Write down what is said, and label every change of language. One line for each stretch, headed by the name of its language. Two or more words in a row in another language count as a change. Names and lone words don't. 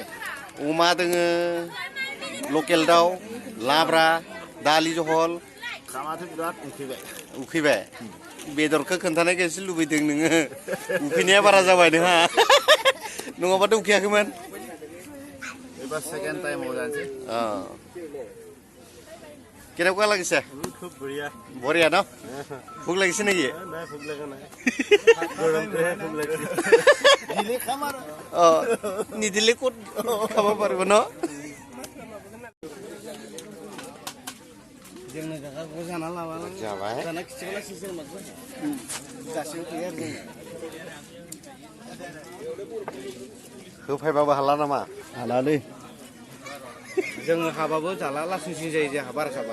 Bodo: अमा दोङो लकेल दाउ लाब्रा दालि जहल खामाथ' बिराद उखैबाय बेदरखौ खोन्थानायखायसो लुबैदों नोङो उखैनाया बारा जाबाय नोंहा नङाबाथ' उखैयाखैमोन एबार
English: second time
Bodo: जानोसै
Assamese: केनेकुवा লাগিছে খুব বঢ়িয়া বঢ়িয়া ন ভোক লাগিছে নেকি নাই ভোক লগা নাই গৰমটোহে ভোক লাগিছে দিলে খাম আৰু নিদিলে ক'ত খাব পাৰিব ন
Bodo: जोंनो जागाखौ जाना लाबानो जाबाय जाना खिथिखौला सिजों माखौ गासैबो फैयो आरो होफायबाबो हाला नामा हालालै जोङो हाबाबो जाला लासिंसिं जायो जोंहा बारा खाबा